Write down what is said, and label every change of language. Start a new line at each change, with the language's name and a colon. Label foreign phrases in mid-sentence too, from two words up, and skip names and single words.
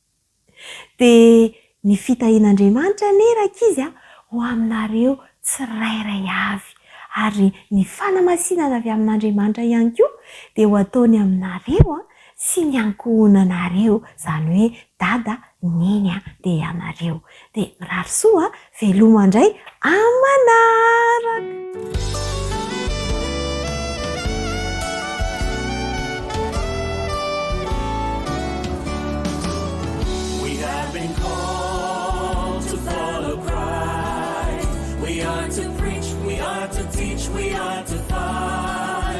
Malagasy: Dia ny fitahian'Andriamanitra anie rankizy ho aminareo tsirairay avy ary ny fanamasinana avy amin'Andriamanitra ihany koa dia ho ataony aminareo sy ny ankohonanareo, izany hoe dada neny dia ianareo. Dia mirary soa veloma indray amanaraka.
English: We have been called to follow Christ. We are to preach, we are to teach, we are to fight.